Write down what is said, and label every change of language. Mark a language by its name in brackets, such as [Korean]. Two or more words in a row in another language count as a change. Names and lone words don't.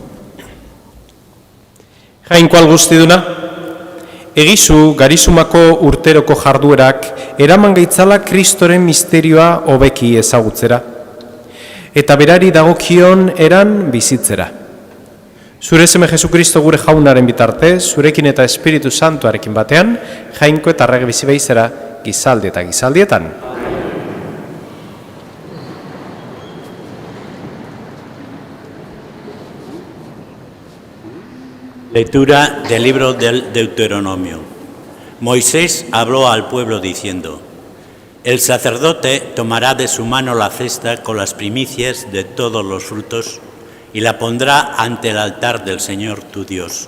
[Basque] Jainko algustiduna, egizu garizumako urteroko jarduerak eraman gaitzala Kristoren misterioa hobeki ezagutzera, eta berari dagokion eran bizitzera. Zure seme Jesukristo gure jaunaren bitarte, zurekin eta Espiritu Santuarekin batean, jainko eta arrege bizi behizera gizaldi eta gizaldietan. [Spanish] Lectura del libro del Deuteronomio. Moisés habló al pueblo diciendo: el sacerdote tomará de su mano la cesta con las primicias de todos los frutos y la pondrá ante el altar del Señor tu Dios.